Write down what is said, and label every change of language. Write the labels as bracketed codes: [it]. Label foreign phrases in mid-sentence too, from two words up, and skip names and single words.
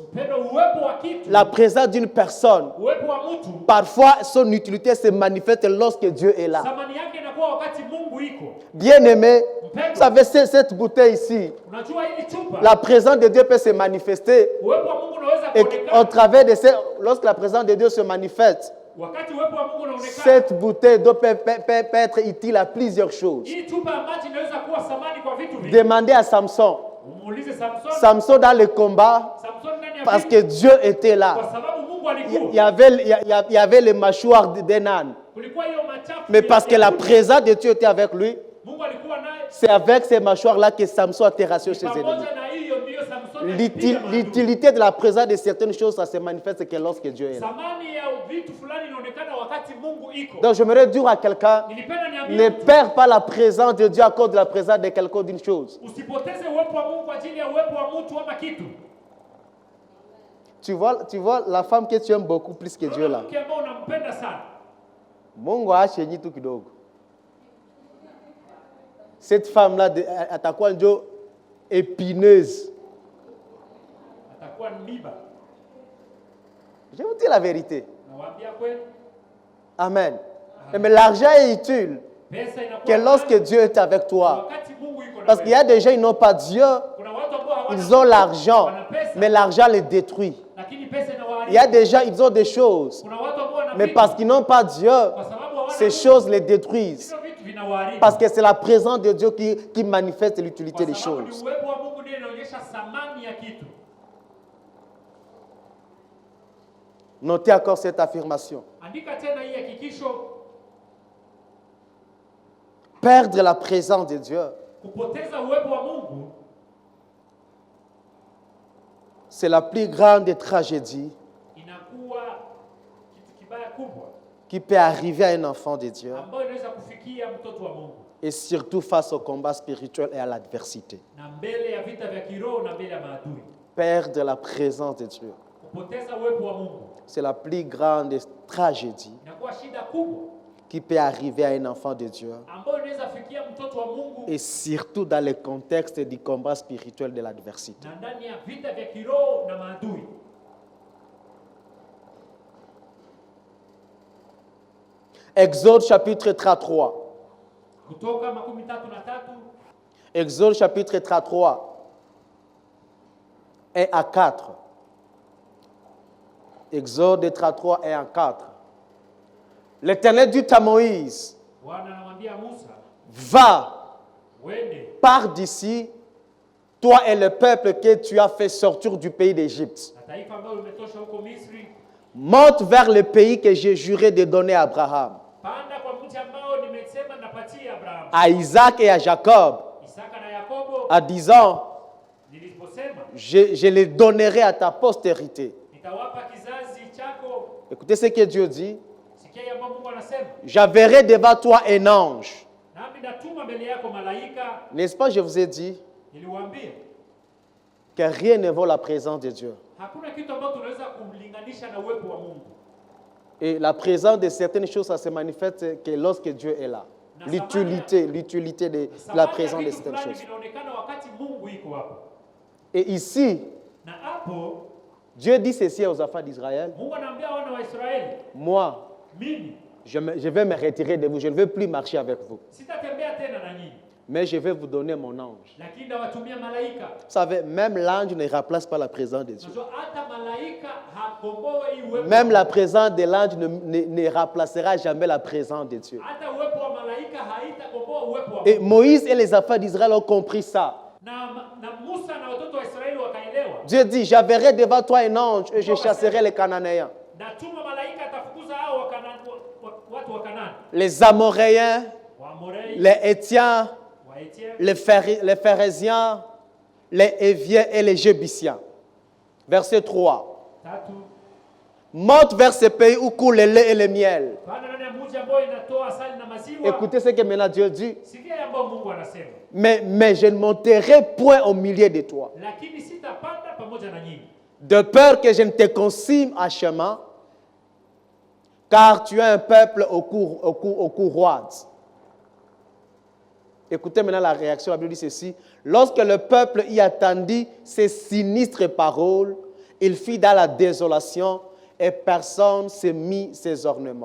[sw] Mpendo, uwepo wa kitu, [fr] la présence d'une personne, [sw] uwepo wa mtu, [fr] parfois son utilité se manifeste lorsque Dieu est là. [sw] thamani yake inakuwa wakati Mungu iko. [fr] Bien aimé, vous savez, cette bouteille ici, [sw] Unajua hili chupa, [fr] la présence de Dieu peut se manifester. [sw] uwepo wa Mungu unaweza [fr] Et au [sw] kuonekana. [fr] travers de lorsque la présence de Dieu se manifeste, [sw] Wakati uwepo wa Mungu unaonekana, [fr] cette bouteille peut être utile à plusieurs choses. [sw] hii chupa ya maji inaweza kuwa thamani kwa vitu vingi. [fr] Demandez à Samson. [sw] Umuulize Samson, [fr] Samson dans le combat, [sw] Samson ndani ya [fr] parce [sw] vita, [fr] que Dieu était [sw] kwa [fr] là. [sw] sababu Mungu [fr] Il [sw] alikuwa. [fr] y avait les mâchoires d'un âne. [sw] kulikuwa hiyo machafu. [fr] Mais parce que la présence de Dieu était avec lui, [sw] Mungu alikuwa naye. [fr] c'est avec ces mâchoires-là que Samson a terrassé ses ennemis. [sw] Pamoja na hiyo ndiyo Samsoni alipiga maadui. [fr] L'utilité de la présence de certaines choses, ça se manifeste que lorsque Dieu est là. [sw] Samani ya vitu fulani inaonekana wakati Mungu iko. [fr] Donc j'aimerais dire à quelqu'un, [sw] Nilipenda niambie [fr] ne [sw] mtu, [fr] perds pas la présence de Dieu à cause de la présence de quelqu'un d'une chose. [sw] usipoteze uwepo wa Mungu kwa ajili ya uwepo wa mtu ama kitu. [fr] Tu vois la femme que tu aimes beaucoup plus que Dieu là. [sw] Mke ambao unampenda sana. Mungu aachenyi tu kidogo. [fr] Cette femme-là, [sw] atakuwa njo épineuse. Atakuwa miba. [fr] Je vous dis la vérité. [sw] Nawaambia kweli. [fr] Amen. Mais l'argent est utile [sw] Pesa inakuwa [fr] que lorsque Dieu est avec toi. [sw] wakati Mungu iko na [fr] Parce qu'il y a des gens qui n'ont pas Dieu, [sw] kuna watu ambao hawana [fr] ils ont l'argent, [sw] wana pesa, [fr] mais l'argent les détruit. [sw] lakini pesa inawaharibu. [fr] Il y a des gens, ils ont des choses, [sw] Kuna watu ambao wana [fr] mais [sw] vitu, [fr] parce qu'ils n'ont pas Dieu, [sw] kwa sababu hawana [fr] ces [sw] Mungu, [fr] choses les détruisent. [sw] hivyo vitu vinawaharibu. [fr] Parce que c'est la présence de Dieu qui manifeste l'utilité des [sw] Kwa sababu ni [fr] choses. [sw] uwepo wa Mungu ndiye unaonyesha thamani ya kitu. [fr] Notez encore cette affirmation. [sw] Andika tena hii hakikisho, [fr] Perdre la présence de Dieu, [sw] kupoteza uwepo wa Mungu [fr] c'est la plus grande tragédie [sw] inakuwa kitu kibaya kubwa [fr] qui peut arriver à un enfant de Dieu, [sw] ambayo inaweza kufikia mtoto wa Mungu, [fr] et surtout face au combat spirituel et à l'adversité. [sw] na mbele ya vita vya kiroho na mbele ya maadui. [fr] Perdre la présence de Dieu, [sw] Kupoteza uwepo wa Mungu [fr] c'est la plus grande tragédie [sw] inakuwa shida kubwa [fr] qui peut arriver à un enfant de Dieu, [sw] ambayo inaweza fikia mtoto wa Mungu, [fr] et surtout dans le contexte du combat spirituel de l'adversité. [sw] na ndani ya vita vya kiroho na maadui. [fr] Exode chapitre 33. [sw] Kutoka 33, [fr] Exode chapitre 33, 1 à 4. Exode 33, 1 à 4. L'Éternel dit à Moïse, [sw] Bwana anamwambia Musa, [fr] va, [sw] wende [fr] pars d'ici, toi et le peuple que tu as fait sortir du pays d'Égypte. [sw] na taifa ambayo umetosha huko Misri, [fr] Monte vers le pays que j'ai juré de donner à Abraham, [sw] panda kwa mti ambao nimesema napatia Abrahamu, [fr] à Isaac et à Jacob, [sw] Isaka na Yakobo, [fr] en disant, [sw] niliposema [fr] je les donnerai à ta postérité. [sw] nitawapa kizazi chako. [fr] Écoutez ce que Dieu dit. [sw] Sikia yamba Mungu anasema, [fr] J'enverrai devant toi un ange. [sw] nami natuma mbele yako malaika. [fr] N'est-ce pas, je vous ai dit [sw] Niliwaambia [fr] que rien ne vaut la présence de Dieu. [sw] hakuna kitu ambacho tunaweza kumlinganisha na uwepo wa Mungu. [fr] Et la présence de certaines choses, ça se manifeste que lorsque Dieu est là. L'utilité de la présence de certaines choses. [sw] Vinaonekana wakati Mungu iko hapo. [fr] Et ici, [sw] Na hapo [fr] Dieu dit ceci aux enfants d'Israël. [sw] Mungu anaambia wana wa Israeli, [fr] Moi, [sw] mimi [fr] je vais me retirer de vous. Je ne veux plus marcher avec vous. [sw] sitatembea tena na nyinyi, [fr] Mais je vais vous donner mon ange. [sw] lakini nawatumia malaika. [fr] Vous savez, même l'ange ne remplace pas la présence de Dieu. [sw] Unajua hata malaika hakomboe hii uwepo. [fr] Même la présence de l'ange ne remplacera jamais la présence de Dieu. [sw] Hata uwepo wa malaika haitakomboa uwepo wa [fr] Et [sw] Mungu. [fr] Moïse et les enfants d'Israël ont compris ça. [sw] Na Musa na watoto wa Israeli wakaelewa. [fr] Dieu dit, j'enverrai devant toi un ange et je chasserai les Cananéens, [sw] Natuma malaika atafukuza hao watu wa Kanaani, [fr] les Amoréens, [sw] Waamorei, [fr] les Hétiens, [sw] Waetia, [fr] les Phérésiens, les Héviens et les Jébusiens. Verset 3. 3. Monte vers ce pays où coule le lait et le miel. [sw] Panda ndani ya mji ambao inatoa asali na maziwa. [fr] Écoutez ce que maintenant Dieu dit. [sw] Sikia ambao Mungu anasema. [fr] Mais je ne monterai point au milieu de toi, [sw] Lakini sitapanda pamoja na nyinyi. [fr] de peur que je ne te consigne à chemin, car tu es un peuple au cou roide. Écoutez maintenant la réaction. La Bible dit ceci. Lorsque le peuple y attendit ces sinistres paroles, il fit dans la désolation et personne ne se mit ses ornements.